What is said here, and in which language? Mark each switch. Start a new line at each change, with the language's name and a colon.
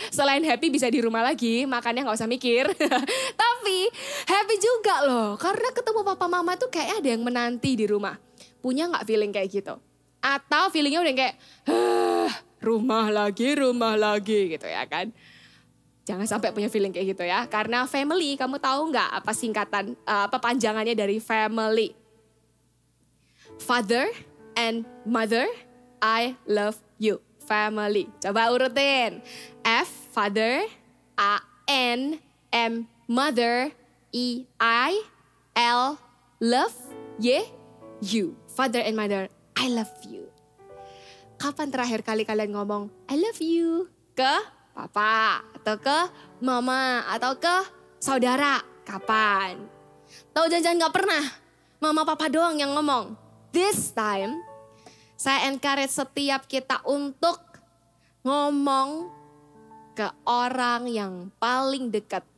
Indonesian: Selain happy bisa di rumah lagi, makannya nggak usah mikir. Tapi happy juga loh, karena ketemu papa mama tuh kayak ada yang menanti di rumah. Punya nggak feeling kayak gitu? Atau feelingnya udah kayak, rumah lagi gitu ya kan. Jangan sampai punya feeling kayak gitu ya. Karena family, kamu tahu nggak apa singkatan, apa panjangannya dari family?
English: Father and mother, I love you. Family.
Indonesian: Coba urutin.
English: F, father. A, N, M, mother. E, I, L, love. Y, you. Father and mother, I love you.
Indonesian: Kapan terakhir kali kalian ngomong,
English: I love you?
Indonesian: Ke papa, atau ke mama, atau ke saudara. Kapan? Tahu jangan gak pernah. Mama papa doang yang ngomong.
English: This time,
Indonesian: saya encourage setiap kita untuk ngomong ke orang yang paling dekat.